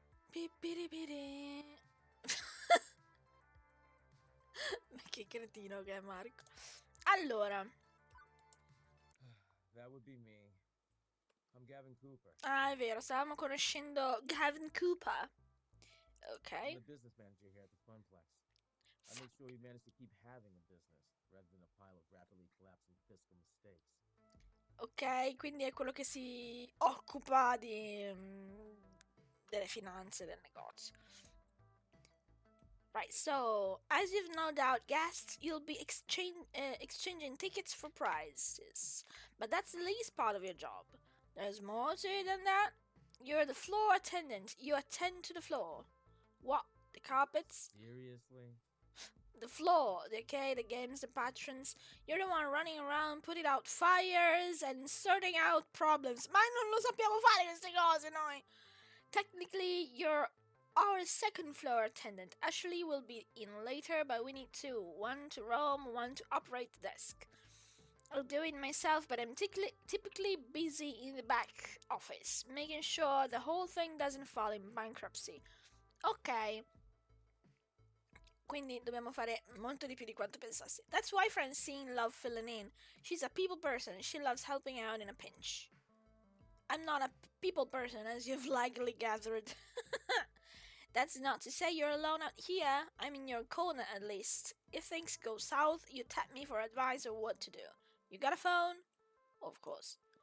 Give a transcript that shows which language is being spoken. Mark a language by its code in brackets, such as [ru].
[it] Pipiripiri. Ma che cretino che è Marco. Allora. [en] That would be me. I'm Gavin Cooper. [it] Ah, è vero, stavamo conoscendo Gavin Cooper. Ok. [en] I'm the business manager here at the Funplex. I make sure you manage to keep having a business rather than a pile of rapidly collapsing fiscal mistakes. [it] Ok, quindi è quello che si occupa delle finanze del negozio. [en] Right, so as you've no doubt guessed, you'll be exchanging tickets for prizes. But that's the least part of your job. There's more to it than that. You're the floor attendant. You attend to the floor. What? The carpets? Seriously? The floor, okay, the games, the patrons. You're the one running around putting out fires and sorting out problems. [it] Ma non lo sappiamo fare queste cose noi! [en] Technically, you're our second floor attendant. Ashley will be in later, but we need two. One to roam, one to operate the desk. I'll do it myself, but I'm typically busy in the back office, making sure the whole thing doesn't fall in bankruptcy. [it] Ok. Quindi dobbiamo fare molto di più di quanto pensassi. [en] That's why Francine loves filling in. She's a people person. She loves helping out in a pinch. I'm not a people person, as you've likely gathered. That's not to say you're alone out here. I'm in your corner at least. If things go south, you tap me for advice or what to do. You got a phone? Of course.